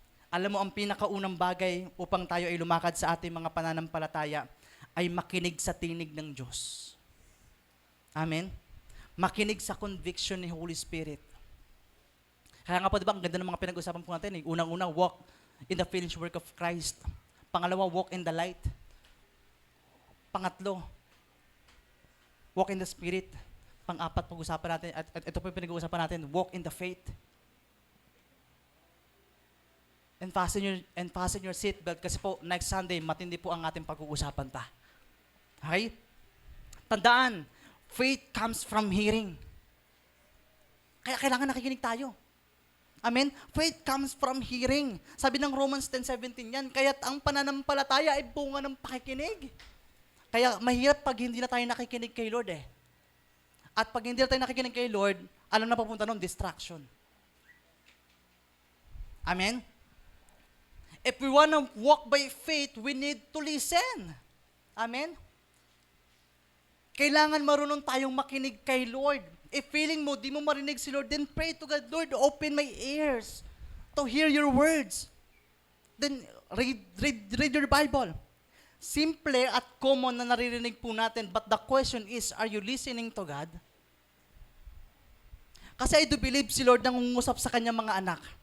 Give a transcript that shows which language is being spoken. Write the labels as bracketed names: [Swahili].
[Filipino] Alam mo, ang pinakaunang bagay upang tayo ay lumakad sa ating mga pananampalataya ay makinig sa tinig ng Diyos. Amen? Makinig sa conviction ni Holy Spirit. Kaya nga po, di ba, ang ganda ng mga pinag-usapan po natin. [English] Unang-una, walk in the finished work of Christ. Pangalawa, walk in the light. [Filipino] Pangatlo, [English] walk in the Spirit. [Filipino] Pang-apat, pag-usapan natin, at ito po yung pinag-uusapan natin, [English] walk in the faith. And fasten your seatbelt [Filipino] kasi po, next Sunday, matindi po ang ating pag-uusapan ta. Okay? Tandaan, [English] faith comes from hearing. [Filipino] Kaya kailangan nakikinig tayo. Amen? [English] Faith comes from hearing. [Filipino] Sabi ng Romans 10:17 yan, kaya't ang pananampalataya ay bunga ng pakikinig. Kaya mahirap pag hindi na tayo nakikinig kay Lord At pag hindi na tayo nakikinig kay Lord, alam na papunta nun, distraction. Amen? [English] If we want to walk by faith, we need to listen. [Filipino] Amen? Kailangan marunong tayong makinig kay Lord. [English] If feeling mo, [Filipino] di mo marinig si Lord, [English] then pray to God, Lord, open my ears to hear your words. Then read your Bible. [Filipino] Simple at common na naririnig po natin, [English] but the question is, are you listening to God? [Filipino] Kasi [English] I do believe [Filipino] si Lord nangungusap sa kanyang mga anak.